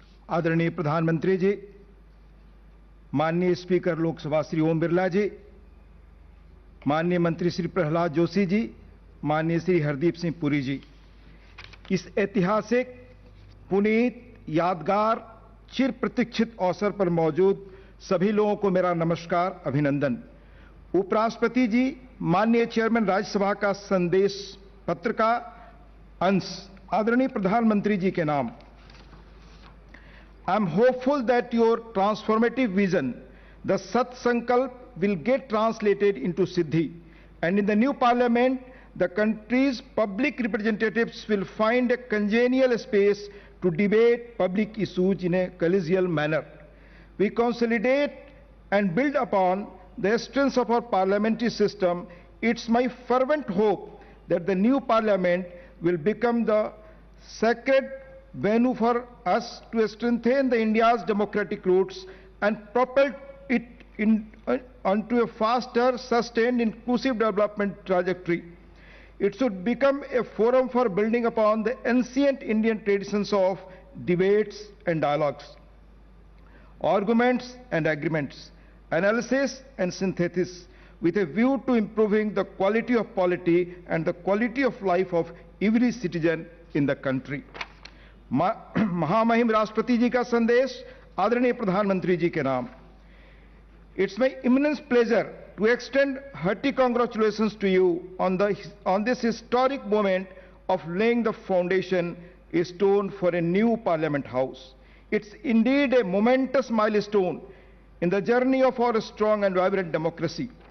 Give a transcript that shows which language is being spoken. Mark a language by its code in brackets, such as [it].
[hi] आदरणीय प्रधानमंत्री जी, माननीय स्पीकर लोकसभा श्री ओम बिरला जी, माननीय मंत्री श्री प्रहलाद जोशी जी, माननीय श्री हरदीप सिंह पुरी जी, इस ऐतिहासिक पुनीत यादगार चिर प्रतीक्षित अवसर पर मौजूद सभी लोगों को मेरा नमस्कार, अभिनंदन। उपराष्ट्रपति जी, माननीय चेयरमैन राज्यसभा का संदेश पत्र का अंश आदरणीय प्रधानमंत्री जी के नाम। [en] I am hopeful that your transformative vision, the Sat Sankalp, will get translated into Siddhi. And in the new parliament, the country's public representatives will find a congenial space to debate public issues in a collegial manner. We consolidate and build upon the strengths of our parliamentary system. It's my fervent hope that the new parliament will become the sacred venue for us to strengthen the India's democratic roots and propel it onto a faster, sustained, inclusive development trajectory. It should become a forum for building upon the ancient Indian traditions of debates and dialogues, arguments and agreements, analysis and synthesis, with a view to improving the quality of polity and the quality of life of every citizen in the country. [hi] महामहिम राष्ट्रपति जी का संदेश आदरणीय प्रधानमंत्री जी के नाम। [en] It's my immense pleasure to extend hearty congratulations to you on this historic moment of laying the foundation stone for a new Parliament House. It's indeed a momentous milestone in the journey of our strong and vibrant democracy.